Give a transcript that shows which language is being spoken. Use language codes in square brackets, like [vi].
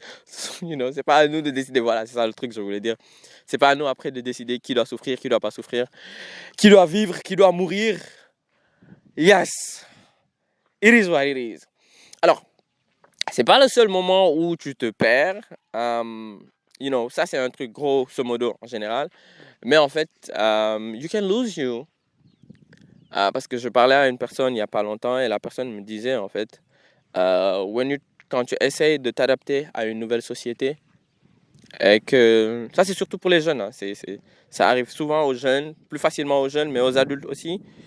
[fr] C'est pas à nous de décider. Voilà, c'est ça le truc que je voulais dire. C'est pas à nous après de décider qui doit souffrir, qui doit pas souffrir, qui doit vivre, qui doit mourir. [en] Yes, it is what it is. [fr] Alors, c'est pas le seul moment où tu te perds. Ça c'est un truc grosso modo en général. Mais en fait, [en] you can lose you. [fr] Parce que je parlais à une personne il y a pas longtemps et la personne me disait en fait, quand tu essayes de t'adapter à une nouvelle société, et que ça c'est surtout pour les jeunes, hein, ça arrive souvent aux jeunes, plus facilement aux jeunes, mais aux adultes aussi.